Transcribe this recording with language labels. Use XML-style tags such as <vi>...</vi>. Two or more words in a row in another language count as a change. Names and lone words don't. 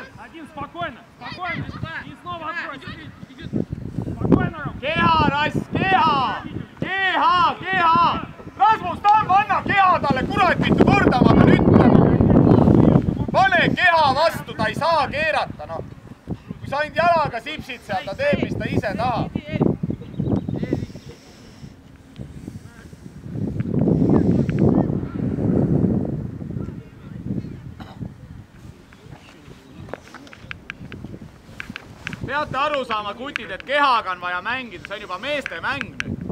<ru>Один, спокойно, спокойно. И снова открой. Спокойно, Ром.</ru> <et>Keha, Rass, keha! Keha! Rasmus Tamm, anna keha talle, kurat vittu korda, ma pean ütlema. Pane keha vastu, ta ei saa keerata, noh. Kui sa ainult jalaga sipsid seal, ta teeb, mis ta ise tahab. Peate aru saama, kutid, et kehaga on vaja mängida, see on juba meeste mäng nüüd.</et>